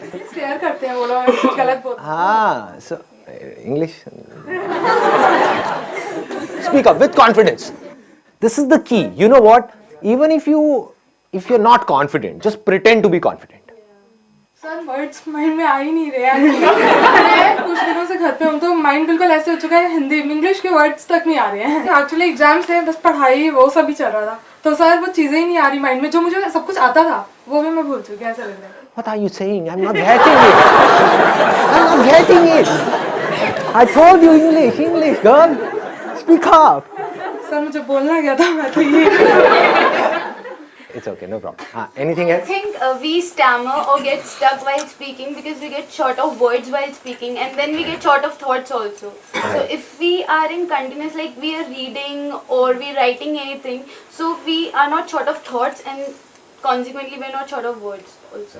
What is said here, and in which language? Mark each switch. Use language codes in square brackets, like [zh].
[hi] Scare करते हैं वो लोग कुछ गलत बोलते [en] So English. Speak up with confidence. This is the key. You know what? Even if you're not confident, just pretend to be confident. [hi] Sir words mind में आ ही नहीं रहे हैं कुछ दिनों से घर पे हूँ तो माइंड बिल्कुल ऐसे हो चुका है हिंदी इंग्लिश के वर्ड्स तक नहीं आ रहे हैं एक्चुअली एग्जाम्स थे बस पढ़ाई वो सब ही चल रहा था तो सर वो चीजें ही नहीं आ रही माइंड में जो मुझे सब कुछ आता था वो भी मैं भूल चुकी ऐसा लग रहा है [en] What are you saying? I'm not getting it. I'm not getting it. I told you English, girl. Speak up. [hi] Sir मुझे बोलना क्या था मैं तो ये [en] It's okay, no problem. Anything else? I think we stammer or get stuck while speaking because we get short of words while speaking and then we get short of thoughts also. So if we are in continuous, like we are reading or we writing anything, so we are not short of thoughts and consequently we are not short of words also.